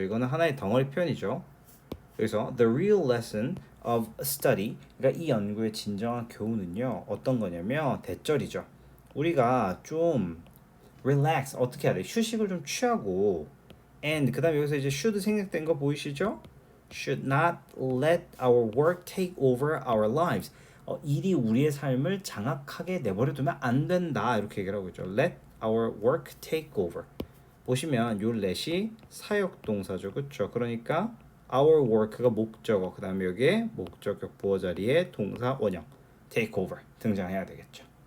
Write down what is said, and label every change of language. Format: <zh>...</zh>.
<ko>이거는 하나의 덩어리 표현이죠. 그래서</ko> <en>the real lesson of study</en> <ko>그러니까 이 연구의 진정한 교훈은요. 어떤 거냐면 대절이죠. 우리가 좀 relax 어떻게 해야 돼? 휴식을 좀 취하고 and 그다음에 여기서 이제 should 생략된 거 보이시죠?</ko> <en>should not let our work take over our lives.</en> <ko>일이 우리의 삶을 장악하게 내버려 두면 안 된다. 이렇게 얘기를 하고 있죠.</ko> <en>let our work take over.</en> <ko>보시면 요 let이 사역 동사죠. 그렇죠? 그러니까 our work가 목적어 그다음에 여기에 목적격 보어 자리에 동사 원형 take over 등장해야 되겠죠.</ko>